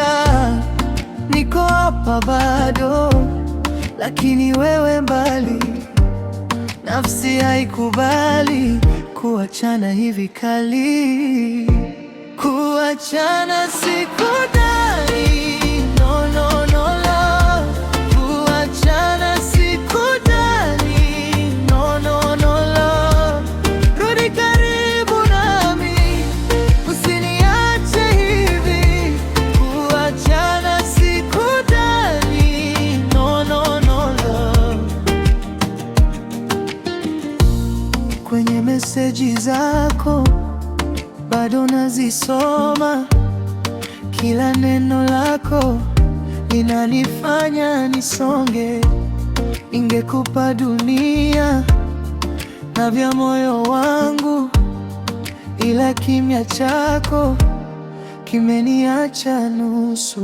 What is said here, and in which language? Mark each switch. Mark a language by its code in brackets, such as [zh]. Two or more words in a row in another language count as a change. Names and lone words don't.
[sw] Niko hapa bado, lakini wewe mbali. Nafsi haikubali kuachana hivi kali. Kuachana sikudai, [en] no, no, no love. [sw] Kuachana sikudai, [en] no, no, no love. [sw] Rudi karibu nami, usiniache hivi. Kuachana sikudai, [en] no, no, no love. [sw] Kwenye meseji zako bado nazisoma, kila neno lako linanifanya nisonge. Ningekupa dunia na vya moyo wangu, ila kimya chako kimeniacha nusu.